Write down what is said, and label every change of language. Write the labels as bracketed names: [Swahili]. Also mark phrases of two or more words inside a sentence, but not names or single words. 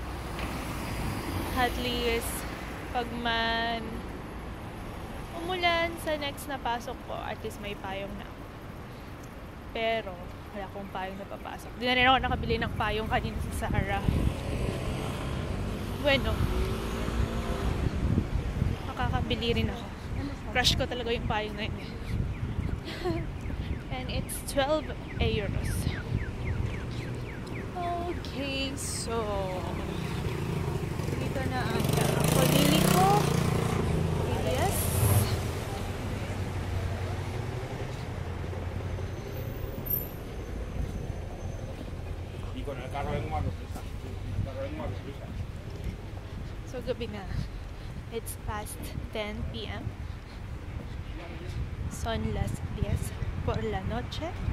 [English] At least, [Filipino] pag man umulan sa next na pasok ko, [English] at least [Filipino] may payong na. Pero, wala akong payong na papasok. Di na rin ako nakabili ng payong kanina sa Zara. Bueno, makakabili rin ako. Crush ko talaga yung payong na yun. [English] And it's 12 euros. Okay, so [Filipino] dito na ang pamili ko. [English] Yes. So [Filipino] gabi na. [English] It's past 10 p.m. [Spanish] Son las 10 por la noche.